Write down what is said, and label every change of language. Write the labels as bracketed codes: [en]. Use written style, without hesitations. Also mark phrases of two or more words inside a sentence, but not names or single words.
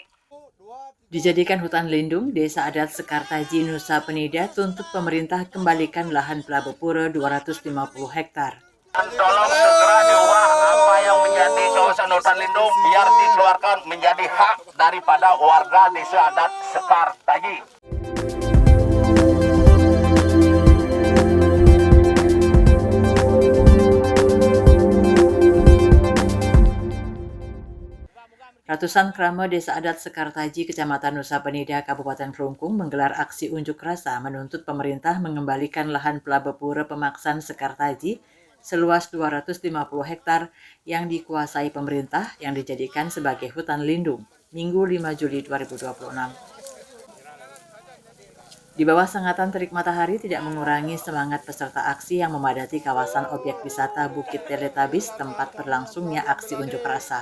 [id] Dijadikan hutan lindung, Desa Adat Sekartaji, Nusa Penida tuntut pemerintah kembalikan lahan Pelabepura 250 hektar. Tolong segera diubah apa yang menjadi kawasan hutan lindung biar dikeluarkan menjadi hak daripada warga Desa Adat Sekartaji. Ratusan krama Desa Adat Sekartaji, Kecamatan Nusa Penida, Kabupaten Kelungkung menggelar aksi unjuk rasa menuntut pemerintah mengembalikan lahan Pelabepura Pemaksan Sekartaji seluas 250 hektar yang dikuasai pemerintah yang dijadikan sebagai hutan lindung, Minggu 5 Juli 2026. Di bawah sengatan terik matahari tidak mengurangi semangat peserta aksi yang memadati kawasan objek wisata Bukit Teletabis tempat berlangsungnya aksi unjuk rasa.